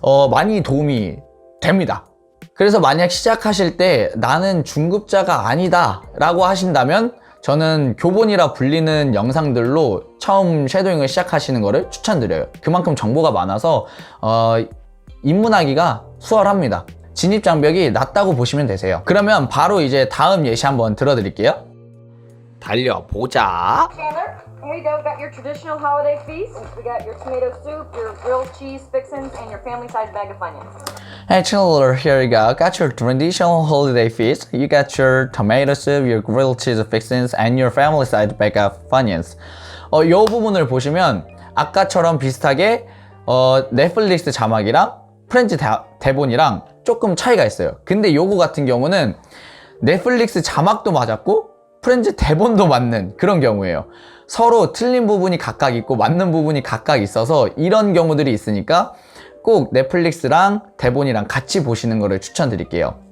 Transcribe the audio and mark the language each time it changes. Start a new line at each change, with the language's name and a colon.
Korean: 많이 도움이 됩니다. 그래서 만약 시작하실 때 나는 중급자가 아니다 라고 하신다면 저는 교본이라 불리는 영상들로 처음 쉐도잉을 시작하시는 거를 추천드려요. 그만큼 정보가 많아서 입문하기가 수월합니다. 진입 장벽이 낮다고 보시면 되세요. 그러면 바로 이제 다음 예시 한번 들어드릴게요. 달려보자.
English: Chandler, here you go. Got your traditional holiday feast. We got your tomato soup, your grilled cheese fixins, and your family-sized bag of Funyuns. Hey Chandler, here you go. Got your traditional holiday feast. You got your tomato soup, your grilled cheese fixins, and your family-sized bag of Funyuns.
Korean: 이 부분을 보시면 아까처럼 비슷하게 넷플릭스 자막이랑 프렌즈 대본이랑 조금 차이가 있어요. 근데 요거 같은 경우는 넷플릭스 자막도 맞았고 프렌즈 대본도 맞는 그런 경우예요. 서로 틀린 부분이 각각 있고 맞는 부분이 각각 있어서 이런 경우들이 있으니까 꼭 넷플릭스랑 대본이랑 같이 보시는 거를 추천드릴게요.